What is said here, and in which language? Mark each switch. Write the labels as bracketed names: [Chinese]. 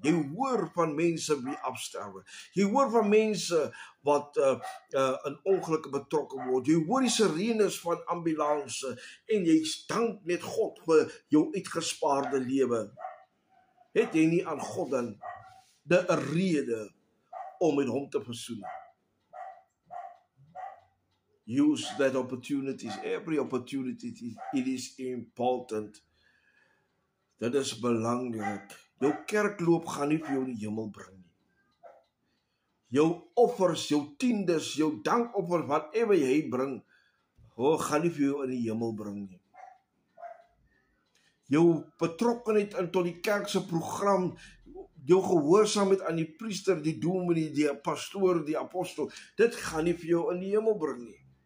[Afrikaans] Jy hoor van mense wie afsterwe. Jy hoor van mense wat in ongelukke betrokke word. Jy hoor die sirenes van ambulanse en jy dank net God vir jou uitgespaarde lewe. Het jy nie aan God dan 'n rede om met hom te versoen? [English] Use that opportunities, every opportunity, it is important. [Afrikaans] Dit is belangrik. Jou kerkloop gaan nie vir jou in die hemel bring nie. Jou offers, jou tiendes, jou dankoffers, whatever jy bring, gaan nie vir jou in die hemel bring nie. Jou betrokkenheid in tot die kerk se program, jou gehoorsaamheid aan die priester, die dominee, die pastoor, die apostel, dit gaan nie vir jou in die hemel bring nie.